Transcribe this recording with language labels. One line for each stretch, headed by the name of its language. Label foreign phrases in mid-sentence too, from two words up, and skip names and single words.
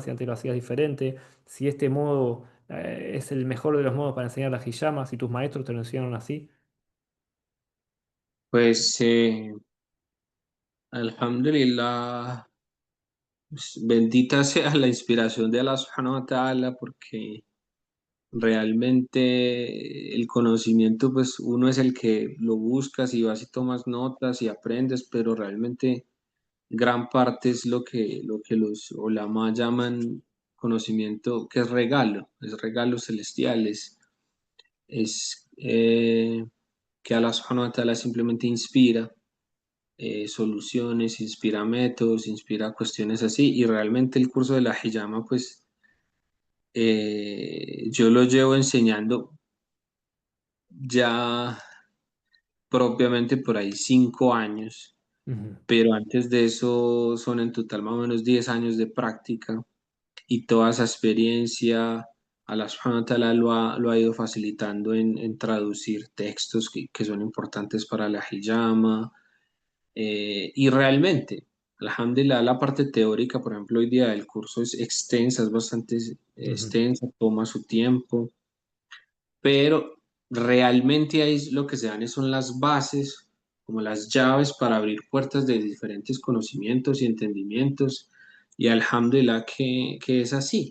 Spanish: Si antes lo hacías diferente, si este modo es el mejor de los modos para enseñar la hijama, si tus maestros te lo enseñaron así. Pues, alhamdulillah, pues, bendita sea la inspiración de Allah
Arabic: سبحانه وتعالى,
Spanish: porque realmente el conocimiento, pues uno es el que lo buscas y vas y tomas notas y aprendes, pero realmente gran parte es lo que los ulama llaman conocimiento, que es regalo celestial, es que Allah
Arabic: سبحانه وتعالى
Spanish: simplemente inspira soluciones, inspira métodos, inspira cuestiones así, y realmente el curso de la hijama, pues yo lo llevo enseñando ya propiamente por ahí 5 años, Ujú. pero antes de eso son en total más o menos 10 años de práctica y toda esa experiencia Allah
Arabic: سبحانه وتعالى
Spanish: lo ha ido facilitando en traducir textos que son importantes para la hijama y realmente, alhamdulillah, la parte teórica, por ejemplo, hoy día del curso es extensa, es bastante Ujú, extensa, toma su tiempo, pero realmente ahí lo que se dan son las bases, como las llaves para abrir puertas de diferentes conocimientos y entendimientos Y alhamdulillah que es así.